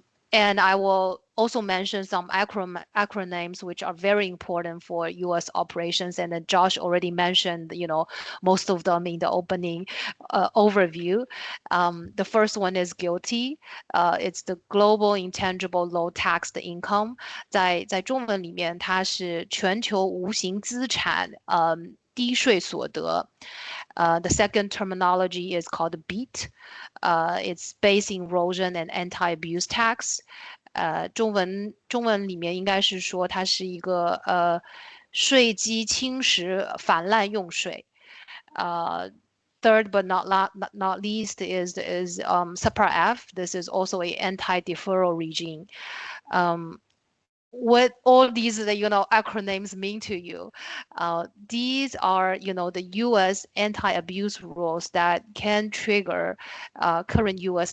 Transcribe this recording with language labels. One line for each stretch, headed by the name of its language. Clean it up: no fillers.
English: And I will also mention some acronyms which are very important for U.S. operations. And then Josh already mentioned, most of them in the opening overview. The first one is GILTI. It's the Global Intangible Low Taxed Income.
Chinese: 在中文里面，它是全球无形资产低税所得。
English: The second terminology is called BEAT. It's Base Erosion and Anti-Abuse Tax.
Chinese: 中文里面应该是说它是一个税基侵蚀反滥用税。
English: Third but not least is Subpart F. This is also an anti-deferral regime. What all these acronyms mean to you? These are the U.S. anti-abuse rules that can trigger current U.S.